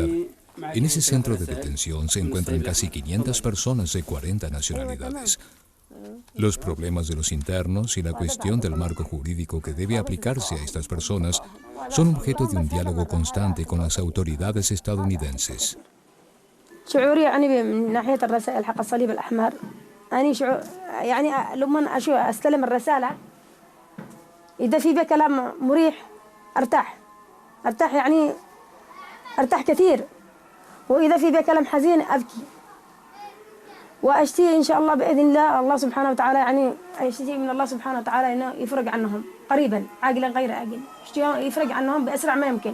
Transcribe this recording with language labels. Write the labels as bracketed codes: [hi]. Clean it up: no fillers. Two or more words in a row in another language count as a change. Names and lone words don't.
[es] En ese centro de detención se encuentran casi 500 personas de 40 nacionalidades. Los problemas de los internos y la cuestión del marco jurídico que debe aplicarse a estas personas son objeto de un diálogo constante con las autoridades estadounidenses. [ar] شعوري يعني من ناحية الرسائل حق الصليب الأحمر أنا شعور يعني لما أستلم الرسالة إذا في كلام مريح أرتاح يعني أرتاح كثير وإذا في كلام حزين أبكي وأشتهي إن شاء الله بإذن الله سبحانه وتعالى يعني أشتهي من الله سبحانه وتعالى إنه يفرج عنهم قريبا عاقلا غير عاقل يفرج عنهم بأسرع ما يمكن.